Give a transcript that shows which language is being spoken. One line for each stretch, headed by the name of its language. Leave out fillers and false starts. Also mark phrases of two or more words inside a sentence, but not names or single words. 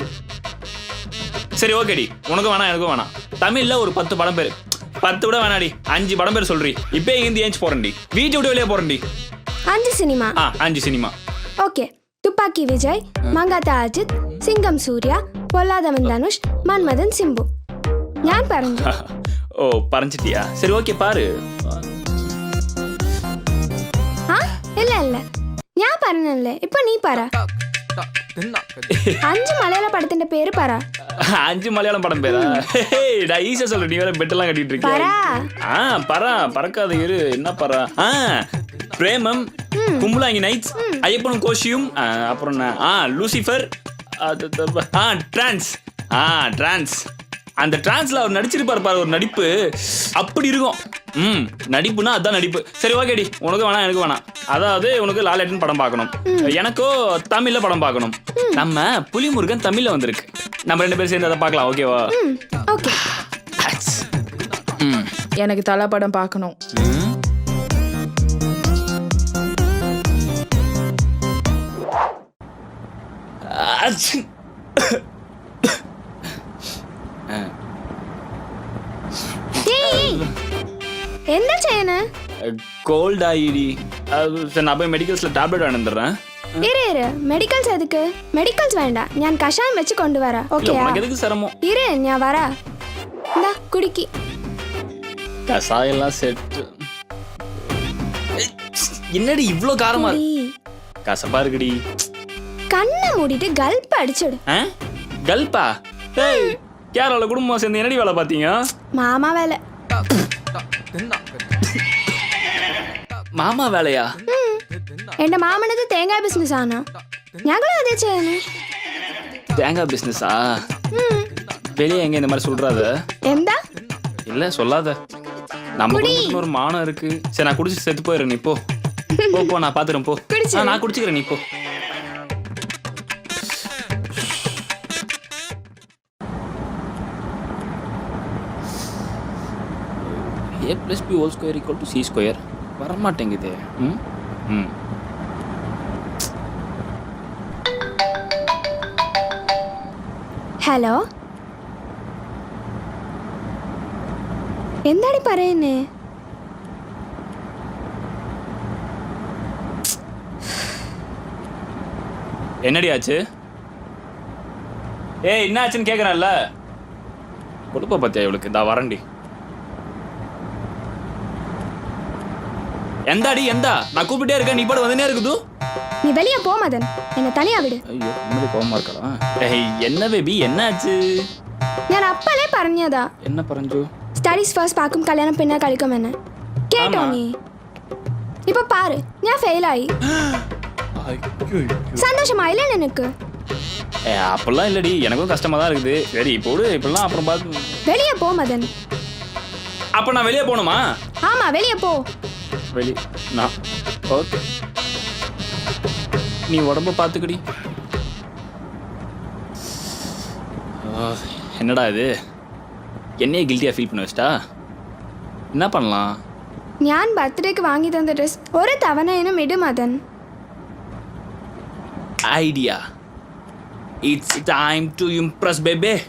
Tamil: சரி ஓகேடி, உனக்கும் வேணாம் எனக்கும் வேணாம். தமிழில் ஒரு 10 படம் பேர், 10 விட வேணாடி 5 படம் பேர் சொல்றீ. இப்போ இருந்து ஏஞ்சி போறேன்டி, வீட்டை விட்டு வெளியே போறேன்டி. 5 சினிமா. 5 சினிமா. ஓகே. துப்பாக்கி விஜய், மங்காத்தா அஜித், சிங்கம் சூர்யா, பொல்லாதவன் தனுஷ், மன்மதன் சிம்பு.
Malayalam: ഞാൻ പറഞ്ഞു.
Tamil: ஓ பறஞ்சிட்டியா? சரி ஓகே பாரு. இல்ல இல்ல
Malayalam: ഞാൻ പറഞ്ഞല്ലേ, ഇപ്പൊ നീ പറ. 5 മലയാള പടത്തിന്റെ പേര് പറ.
Tamil: 5 மலையாளம் படம் பேரா? நான் ஈஸியா சொல்றேன், நீ வேற பெட்டெல்லாம் கட்டிட்டு இருக்கியா? பறக்காத இரு. என்ன பறா? பிரேமம், கும்பலாங்கி நைட்ஸ், ஐயப்பனும் கோஷியும், அப்புறம் லூசிஃபர், டிரான்ஸ். டிரான்ஸ். அந்த டிரான்ஸ்ல அவர் நடிச்சிருப்பாரு பாரு, ஒரு நடிப்பு அப்படி இருக்கும். நடிப்புனா அதான் நடிப்பு. சரி ஓகேடி, உனக்கு வேணாம் எனக்கு வேணாம். அதாவது உனக்கு லாலேட்டன் படம் பார்க்கணும், எனக்கோ தமிழ்ல படம் பார்க்கணும். நம்ம புலிமுருகன் தமிழ்ல வந்திருக்கு, நம்ம 2 பேரும் சேர்ந்து அதை பார்க்கலாம். ஓகேவா? ஓகே. எனக்கு தல படம் பார்க்கணும்.
Malayalam: എന്താ ചെയ്യണ?
Tamil: கோல்ட் ஆயிடி. சரி நான் போய் மெடிக்கல்ஸ்ல டேப்லெட் வாங்கிடுறேன். இரு மெடிக்கல்ஸ் எதுக்கு? மெடிக்கல்ஸ் வேண்டாம், நான் கஷாயம் வச்சு கொண்டு வரேன். ஓகே? உனக்கு எதுக்கு சிரமம்? இரு நான் வர. இந்தா குடிக்கி. கசாயம் எல்லாம் செட். என்னடி இவ்ளோ காரமா இருக்கு? கசப்பா இருக்குடி. கண்ணை மூடிட்டு கல்ப் அடிச்சிடு. கல்பா? ஏய் கேரளா குடும்பம் சேர்ந்து என்னடி வேலை பாத்தீங்க? மாமா வேலை.
Malayalam: മാമ വേളയാ? എന്റെ മാമനത് തേങ്ങാ ബിസിനസ് ആണ്, ഞങ്ങളും അതേ ചെയ്യുന്നു.
Tamil: தேங்காய் பிசினஸா? வெளியே எங்க இந்த மாதிரி சொல்றாத?
Malayalam: എന്താ?
Tamil: இல்ல சொல்லாத. நமக்கு ஒரு மானம் இருக்கு. சரி நான் குடிச்சு செத்து போயிடுறேன், நீ போ. போ நான் பாத்துறேன், போ. நான் குடிச்சுக்கிறேன், நீ போ.
English: a plus b whole square equal to c square
Tamil: வரமாட்டேங்குது.
Malayalam: ഹലോ, എന്താണ് പറയുന്നേ?
Tamil: என்னடி ஆச்சு? ஏய் என்ன ஆச்சுன்னு கேக்குறேன்ல. கொடுப்ப பத்தியா இவளுக்கு? இந்த வரண்டி.
Malayalam: എന്താടി എന്താ?
Tamil: நான் கூப்பிட்டே இருக்கேன், நீ பாடு வந்துனே இருக்குது. நீ வெளியே போ மதன், என்ன தனியா விடு. ஐயோ இன்னும் கோவமா இருக்கலாம். ஏய் என்ன பேபி என்ன ஆச்சு?
Malayalam: ഞാൻ അപ്പലേ പറഞ്ഞതാ. என்ன പറഞ്ഞു? സ്റ്റഡീസ് ഫസ്റ്റ് പാക്കും കല്യാണം പിന്നെ കളിക്കുമെന്ന് കേട്ടോ നീ? ഇപ്പൊ പാரு, ഞാൻ ഫെയിൽ ആയി.
Tamil: சந்தோஷமாயில எனக்கு? அப்பெல்லாம் இல்லடி, எனக்கும் கஷ்டமா தான் இருக்குது. சரி இப்போ இப்பெல்லாம் அப்புறம் பார்த்து. வெளியே போ மதன். அப்ப நான் வெளியே போகணுமா? ஆமா வெளியே போ. வெளி நான் ஓகே, நீ உடம்ப பார்த்துக்கடி. என்னடா இது, என்னையே கில்ட்டியாக ஃபீல் பண்ண வச்சிட்டா? என்ன பண்ணலாம்?
Malayalam: ഞാൻ ബർത്ത്ഡേക്ക് വാങ്ങി തന്ന ഡ്രസ് ഒരു തവണയും ഇട് മദൻ.
English: Idea. It's time to impress baby.